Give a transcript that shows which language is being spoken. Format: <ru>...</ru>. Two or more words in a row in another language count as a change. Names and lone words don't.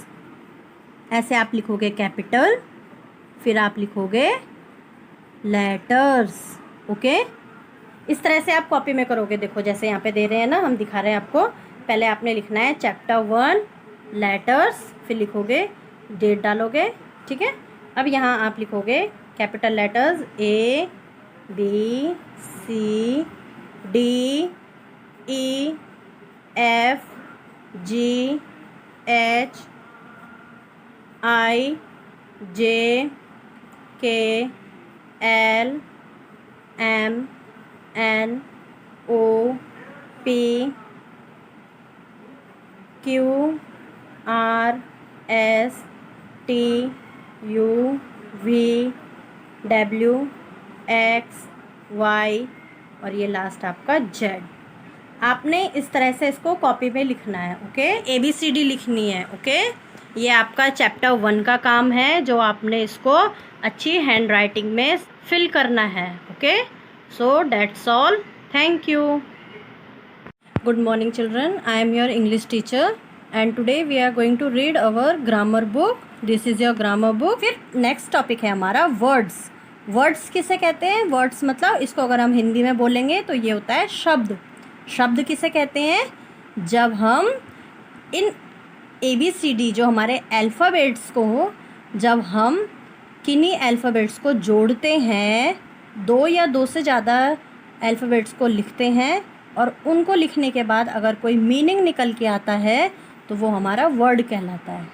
<hi>ऐसे आप लिखोगे कैपिटल, फिर आप लिखोगे लेटर्स. ओके, इस तरह से आप कॉपी में करोगे. देखो जैसे यहाँ पे दे रहे हैं ना, हम दिखा रहे हैं आपको. पहले आपने लिखना है</hi> <en>chapter 1 letters,</en> <hi>फिर लिखोगे, डेट डालोगे. ठीक है, अब यहाँ आप लिखोगे</hi> <en>capital letters A, B, C, D, E, F, G, H, I, J, K, L, M, N, O, P, Q, R, S, T, U, V, W, X, Y</en> <hi>और ये लास्ट आपका Z. आपने इस तरह से इसको कॉपी पे लिखना है। ओके, ABCD लिखनी है। ओके, ये आपका चैप्टर 1 का काम है जो आपने इसको अच्छी</hi> <en>hand writing</en> <hi>में फिल करना है।</hi> <en>okay, so that's all, thank you. Good morning children, I am your English teacher and today we are going to read our grammar book. This is your grammar book.</en> <hi>फिर</hi> <en>next topic</en> <hi>है हमारा वर्ड्स। वर्ड्स किसे कहते हैं? वर्ड्स मतलब इसको अगर हम हिंदी में बोलेंगे तो ये होता है शब्द। शब्द किसे कहते हैं? जब हम इन ABCD जो हमारे अल्फ़ाबेट्स को, जब हम किन्हीं अल्फ़ाबेट्स को जोड़ते हैं, दो या दो से ज़्यादा अल्फ़ाबेट्स को लिखते हैं और उनको लिखने के बाद अगर कोई मीनिंग निकल के आता है तो वो हमारा वर्ड कहलाता है।</hi>